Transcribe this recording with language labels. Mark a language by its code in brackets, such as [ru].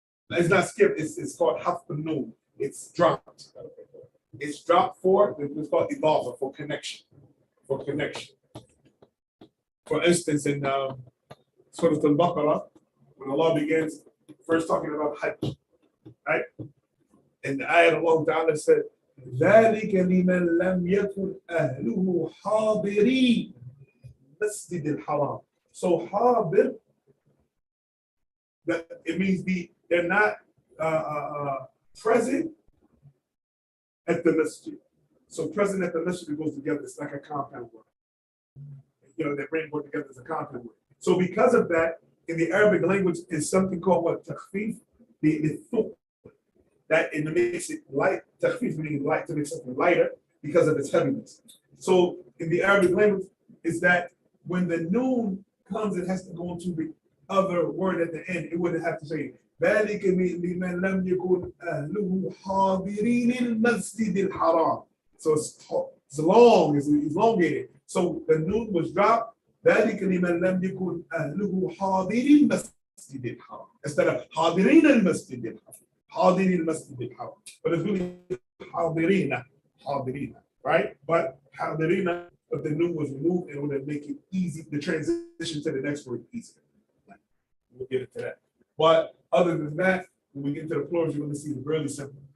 [en] It's not skipped, it's called half the noon. It's dropped. It's dropped for, it's called idafa, for connection. For connection. For instance, in Surah Al-Baqarah, when Allah begins first talking about Hajj, right? And the ayat Allah Ta'ala said, [ar] ذَلِكَ لِمَنْ لَمْ يَكُنْ أَهْلُهُ حَاضِرِي مَسْجِدِ الْحَرَامِ. [en] So حاضر, that it means they're not present at the masjid. So present at the masjid goes together. It's like a compound word. You know, they bring word together as a compound word. So because of that, in the Arabic language, is something called what? Takhfif, the thuq. That it makes it light. Takhfif meaning light, to make something lighter because of its heaviness. So in the Arabic language, is that when the noon comes, it has to go into the other word at the end. It wouldn't have to say [ar] ذلك لمن لم يكن أهله حاضرين المسجد الحرام. [en] So it's long, it's elongated. So the noon was dropped. [ar] ذلك لمن لم يكن أهله حاضرين المسجد الحرام [en] instead of [ar] حاضرين المسجد الحرام. حاضرين المسجد الحرام. [en] But it's really حاضرين, right? But حاضرين, but the noon was removed in order to make it easy, the transition to the next word easier. We'll get into that. But other than that, when we get to the plurals, you're going to see it's really simple.